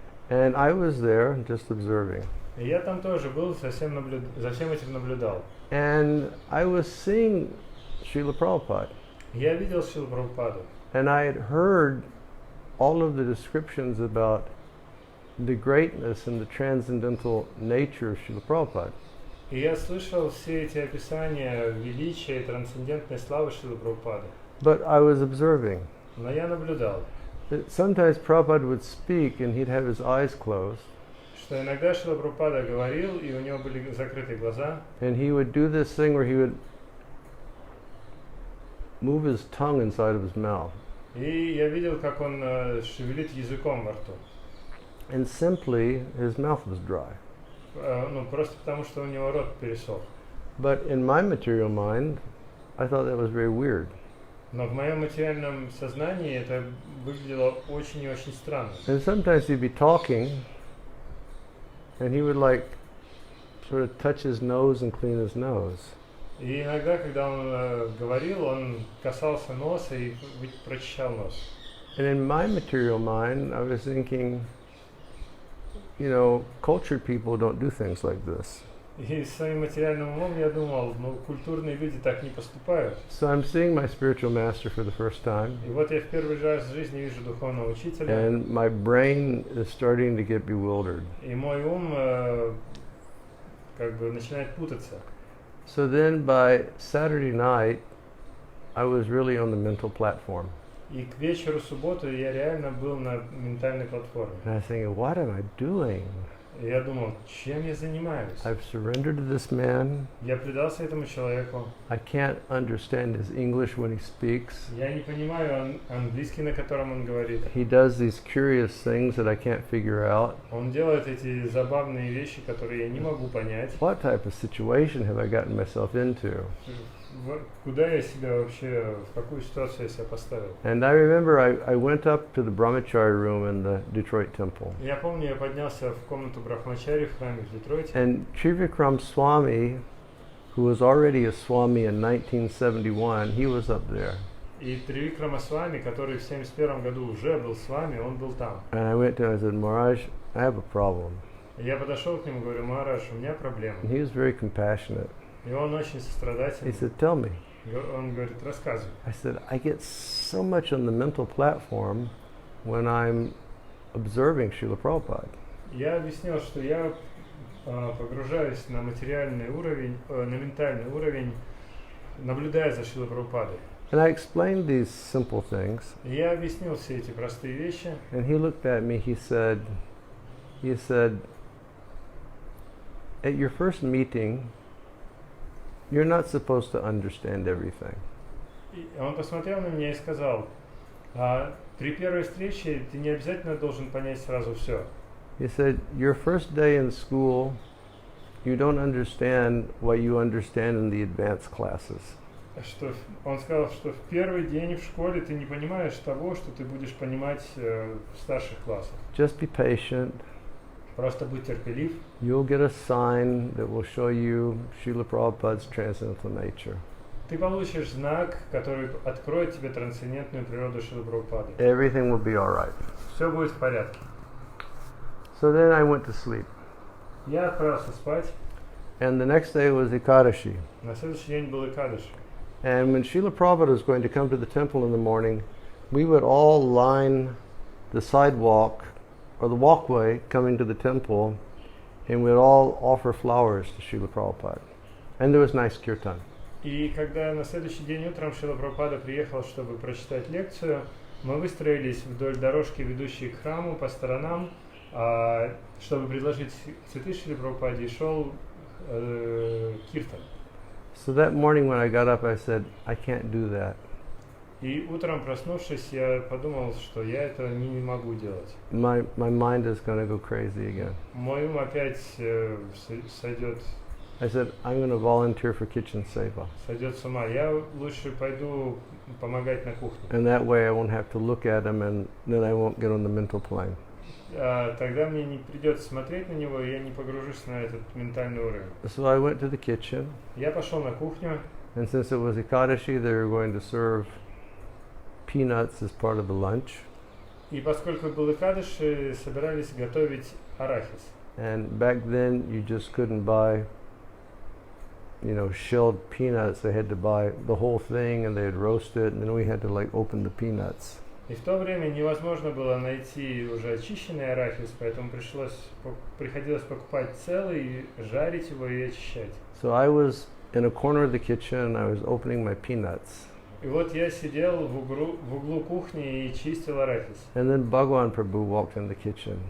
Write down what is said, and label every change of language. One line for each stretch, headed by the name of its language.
English: And I was there just observing.
Russian: И я там тоже был, за всем этим наблюдал.
English: And I was seeing Srila Prabhupada.
Russian: Я видел Шрилу Прабхупаду.
English: And I had heard all of the descriptions about the greatness and the transcendental nature of Srila Prabhupada.
Russian: И я слышал все эти описания величия и трансцендентной славы Шрилы Прабхупады.
English: But I was observing.
Russian: Но я наблюдал.
English: Sometimes Prabhupada would speak and he'd have his eyes closed.
Russian: Что иногда Шрила Прабхупада говорил, и у него были закрыты глаза.
English: And he would do this thing where he would move his tongue inside of his mouth.
Russian: И я видел, как он шевелит языком во рту.
English: And simply his mouth was dry.
Russian: Просто потому, что у него рот пересох.
English: But in my material mind, I thought that was very weird.
Russian: Но в моем материальном сознании это выглядело очень и очень странно.
English: And sometimes he'd be talking, and he would sort of touch his nose and clean his nose.
Russian: И иногда, когда он говорил, он касался носа и прочищал нос.
English: And in my material mind, I was thinking, cultured people don't do things like this.
Russian: И своим материальным умом я думал, ну, культурные люди так не поступают.
English: So I'm seeing my spiritual master for the first time.
Russian: И вот я в первый раз в жизни вижу духовного учителя.
English: And my brain is starting to get bewildered.
Russian: И мой ум как бы начинает путаться.
English: So then by Saturday night, I was really on the mental platform.
Russian: И к вечеру субботы я реально был на ментальной платформе.
English: And I was thinking, what am I doing?
Russian: И я думал, чем я занимаюсь?
English: I've surrendered to this man.
Russian: Я предался этому человеку.
English: I can't understand his English when he speaks.
Russian: Я не понимаю английский, на котором он говорит.
English: He does these curious things that I can't figure out.
Russian: Он делает эти забавные вещи, которые я не могу понять.
English: What type of situation have I gotten myself into?
Russian: Куда я себя вообще, в какую ситуацию я себя поставил?
English: And I remember I went up to the brahmachari room in the Detroit temple.
Russian: Я помню, я поднялся в комнату брахмачари в храме в Детройте.
English: And Trivikram Swami, who was already a Swami in 1971, he was up there.
Russian: И Тривикрама Свами, который в 71 году уже был с вами, он был там.
English: And I went to him and I said, Maharaj, I have a problem.
Russian: Я подошел к нему и говорю, Махарадж, у меня проблема.
English: And he was very compassionate.
Russian: И он очень сострадательный.
English: He said, tell me.
Russian: Он говорит, рассказывай.
English: I said, I get so much on the mental platform when I'm observing Srila Prabhupada.
Russian: Я объяснил, что я погружаюсь на материальный уровень, на ментальный уровень, наблюдая за Шрилой Прабхупадой.
English: And I explained these simple things.
Russian: И я объяснил все эти простые вещи.
English: And he looked at me, he said, at your first meeting, you're not supposed to understand everything.
Russian: И он посмотрел на меня и сказал, при первой встрече ты не обязательно должен понять сразу все.
English: He said, your first day in school, you don't understand what you understand in the advanced classes.
Russian: Что он сказал, что в первый день в школе ты не понимаешь того, что ты будешь понимать в старших классах.
English: Just be patient.
Russian: Просто будь терпелив.
English: You'll get a sign that will show you Srila Prabhupada's transcendental nature.
Russian: Ты получишь знак, который откроет тебе трансцендентную природу Шрилы Прабхупады.
English: Everything will be all right.
Russian: Все будет в порядке.
English: So then I went to sleep.
Russian: Я отправился спать.
English: And the next day was Ekadashi.
Russian: На следующий день был Экадаш.
English: And when Srila Prabhupada was going to come to the temple in the morning, we would all line the sidewalk or the walkway coming to the temple, and we'd all offer flowers to Srila Prabhupada. And there was nice kirtan.
Russian: И когда на следующий день утром Шрила Прабхупада приехал, чтобы прочитать лекцию, мы выстроились вдоль дорожки, ведущей к храму, по сторонам, чтобы предложить цветы Шриле Прабхупаде, и шел киртан.
English: So that morning when I got up, I said, I can't do that.
Russian: И утром, проснувшись, я подумал, что я это не могу делать.
English: My mind is going to go crazy again.
Russian: Мой ум опять сойдет.
English: I said, I'm going to volunteer for kitchen seva.
Russian: Сойдет с ума. Я лучше пойду помогать на кухне.
English: And that way I won't have to look at him and then I won't get on the mental plane.
Russian: Тогда мне не придется смотреть на него, и я не погружусь на этот ментальный уровень.
English: So I went to the kitchen.
Russian: Я пошел на кухню.
English: And since it was Ekadashi, they were going to serve peanuts as part of the lunch.
Russian: И поскольку был Экадыш, собирались готовить арахис.
English: And back then you just couldn't buy, shelled peanuts. They had to buy the whole thing and they'd roast it, and then we had to open the peanuts.
Russian: И в то время невозможно было найти уже очищенный арахис, поэтому приходилось покупать целый, жарить его и очищать.
English: So I was in a corner of the kitchen, I was opening my peanuts.
Russian: И вот я сидел в углу кухни и чистил арахис.
English: And then Bhagavan Prabhu walked in the kitchen.